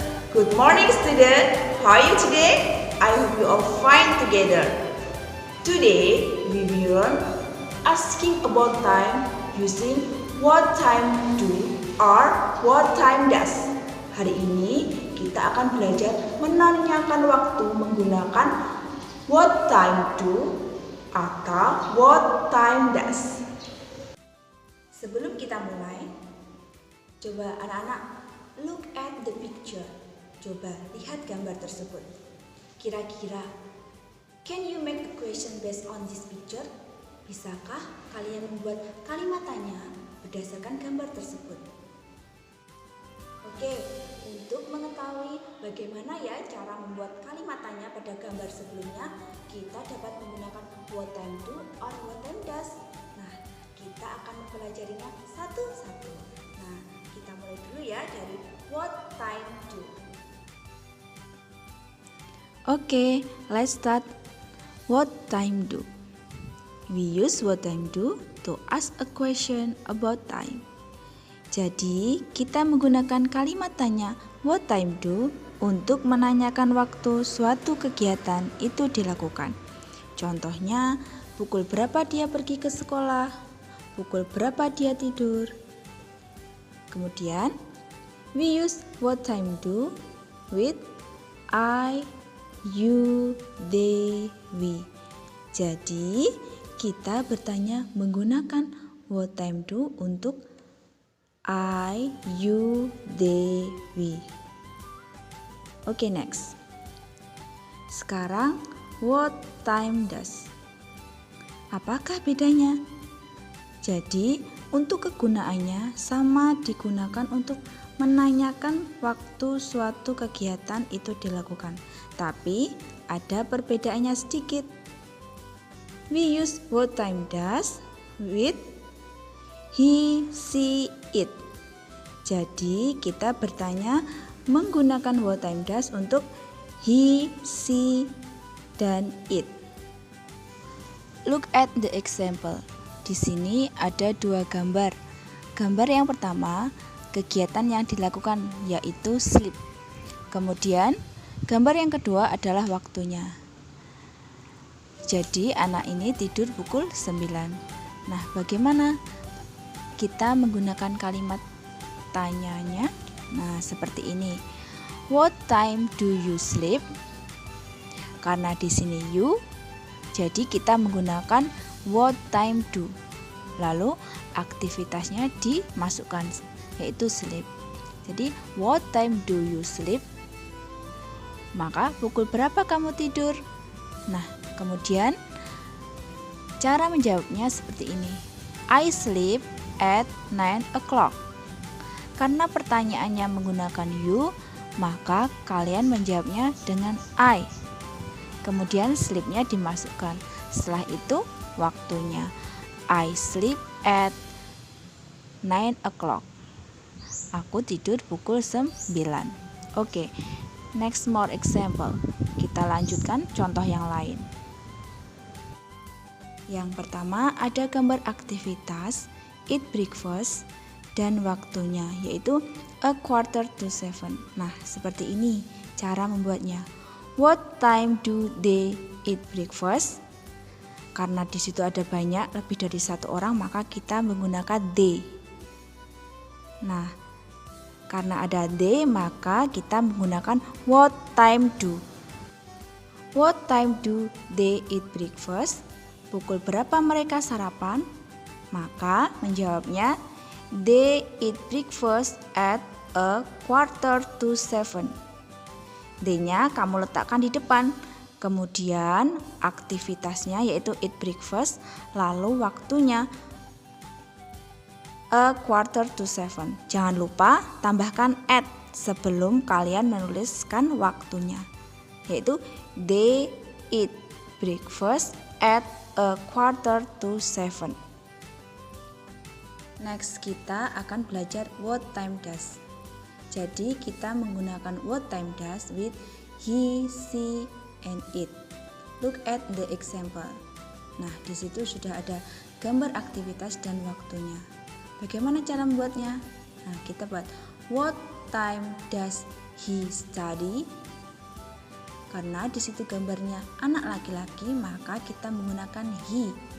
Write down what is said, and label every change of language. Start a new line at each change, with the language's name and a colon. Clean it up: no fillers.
English: Good morning student, how are you today? I hope you all fine together. Today we will learn asking about time using what time do or what time does.
Indonesian: Hari ini kita akan belajar menanyakan waktu menggunakan what time do atau what time does. Sebelum kita mulai, coba anak-anak
English: look at the picture.
Indonesian: Coba lihat gambar tersebut.
English: Kira-kira, can you make a question based on this picture?
Indonesian: Bisakah kalian membuat kalimat tanya berdasarkan gambar tersebut? Oke, untuk mengetahui bagaimana ya cara membuat kalimat tanya pada gambar sebelumnya, kita dapat menggunakan what time do or what time does. Nah, kita akan mempelajarinya satu-satu. Nah, kita mulai dulu ya dari what time do.
English: Okay, let's start. What time do? We use what time do to ask a question about time.
Indonesian: Jadi, kita menggunakan kalimat tanya what time do untuk menanyakan waktu suatu kegiatan itu dilakukan. Contohnya, pukul berapa dia pergi ke sekolah, pukul berapa dia tidur.
English: Kemudian, we use what time do with I, you, they, we.
Indonesian: Jadi, kita bertanya menggunakan what time do untuk I, you, they, we.
English: Oke, next. Sekarang, what time does?
Indonesian: Apakah bedanya? Jadi, untuk kegunaannya sama digunakan untuk menanyakan waktu suatu kegiatan itu dilakukan. Tapi, ada perbedaannya sedikit.
English: We use what time does with he, she, it.
Indonesian: Jadi kita bertanya menggunakan what time does untuk he, she, dan it.
English: Look at the example.
Indonesian: Di sini ada dua gambar. Gambar yang pertama, kegiatan yang dilakukan yaitu sleep. Kemudian, gambar yang kedua adalah waktunya. Jadi anak ini tidur pukul 9. Nah, bagaimana kita menggunakan kalimat tanyanya? Nah, seperti ini.
English: What time do you sleep?
Indonesian: Karena di sini you, jadi kita menggunakan what time do. Lalu aktivitasnya dimasukkan, yaitu sleep.
English: Jadi, what time do you sleep?
Indonesian: Maka pukul berapa kamu tidur? Nah, kemudian cara menjawabnya seperti ini.
English: I sleep at 9 o'clock.
Indonesian: Karena pertanyaannya menggunakan you, maka kalian menjawabnya dengan I. Kemudian sleep-nya dimasukkan. Setelah itu waktunya.
English: I sleep at 9 o'clock.
Indonesian: Aku tidur pukul 9.
English: Oke, next more example.
Indonesian: Kita lanjutkan contoh yang lain. Yang pertama ada gambar aktivitas, eat breakfast, dan waktunya yaitu a 6:45. Nah, seperti ini cara membuatnya.
English: What time do they eat breakfast?
Indonesian: Karena di situ ada banyak, lebih dari satu orang, maka kita menggunakan they. Nah, karena ada they, maka kita menggunakan what time do.
English: What time do they eat breakfast?
Indonesian: Pukul berapa mereka sarapan? Maka menjawabnya
English: they eat breakfast at a 6:45.
Indonesian: D-nya kamu letakkan di depan. Kemudian aktivitasnya yaitu eat breakfast, lalu waktunya a 6:45. Jangan lupa tambahkan at sebelum kalian menuliskan waktunya, yaitu
English: they eat breakfast at a 6:45. Next,
Indonesian: kita akan belajar
English: what time does.
Indonesian: Jadi kita menggunakan
English: what time does with he, she, and it. Look at the example.
Indonesian: Nah, di situ sudah ada gambar aktivitas dan waktunya. Bagaimana cara membuatnya? Nah, kita buat what
English: time does he study?
Indonesian: Karena di situ gambarnya anak laki-laki, maka kita menggunakan he.